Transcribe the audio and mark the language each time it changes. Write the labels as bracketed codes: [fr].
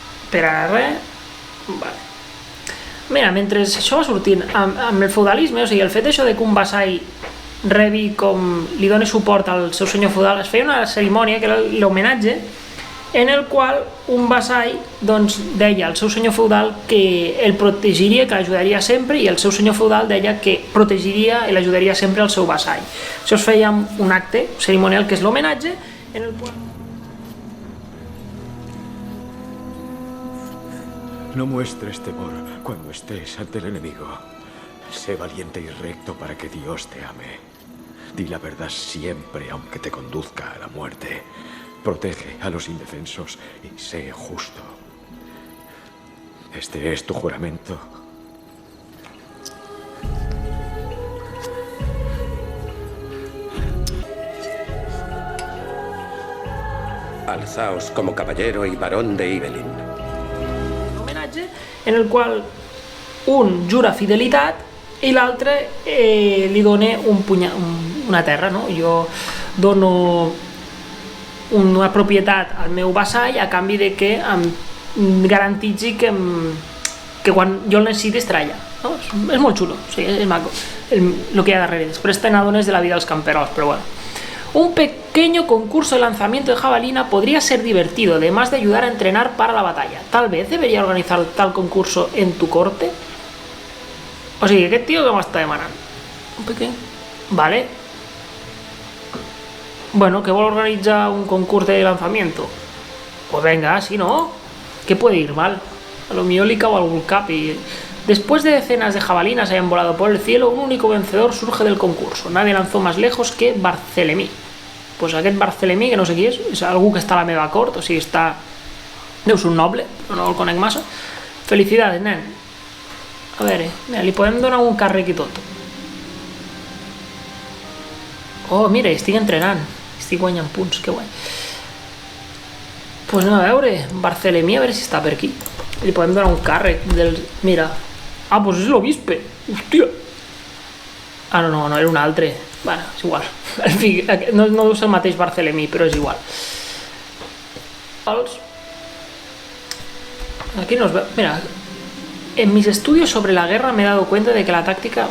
[ca] Per ara res. Vale. Mira, mentre això va sortint amb el feudalisme, o sigui, el fet d'això de que un vassall rebi com li doni suport al seu senyor feudal, es feia una cerimònia que era l'homenatge, en el qual un vassall doncs, deia al seu senyor feudal que el protegiria, que l'ajudaria sempre, i el seu senyor feudal deia que protegiria i l'ajudaria sempre al seu vassall. Això es feia un acte cerimonial que és l'homenatge, en el qual... [es] No muestres temor cuando estés ante el enemigo. Sé valiente y recto para que Dios te ame. Di la verdad siempre, aunque te conduzca a la muerte. Protege a los indefensos y sé justo. Este es tu juramento. Alzaos como caballero y varón de Ibelin. [ca] En el qual un jura fidelitat i l'altre li dona una terra, no? Jo dono una propietat al meu vassall a canvi de que em garantitzi que quan jo el necessiti estarà allà, no? És molt xulo, o sigui, és maco el que hi ha darrere. Després te n'adones de la vida dels camperols, però bueno. [es] Un pequeño concurso de lanzamiento de jabalina podría ser divertido, además de ayudar a entrenar para la batalla. Tal vez debería organizar tal concurso en tu corte. [ca] O sigui, aquest tio que m'està demanant? [es] Un pequeño... Vale. [ca] Bueno, que vol organitzar un concurs de lanzamiento. [es] Pues venga, si no, ¿qué puede ir mal? [ca] A lo millor li cau algú al cap [es] y... Después de decenas de jabalinas hayan volado por el cielo, un único vencedor surge del concurso. Nadie lanzó más lejos que Barcelemí. [ca] Pues aquest Barcelemí, que no sé qui és algú que està a la meva cort, o sigui, està... Deu ser un noble, però no el conec massa. Felicidades, nen. A veure, mira, li podem donar un càrrec i tot. Oh, mira, estic entrenant. Estic guanyant punts, que guai. Pues anem a veure, Barcelemí, a veure si està per aquí. Li podem donar un càrrec del... Mira... Ah, pues és l'obispe. Hòstia. Ah, no, era un altre. Bueno, és igual. En fi, no deu ser el mateix Barcelemí, però és igual. Aquí no es veu... [es] Mira, en mis estudios sobre la guerra me he dado cuenta de que la táctica...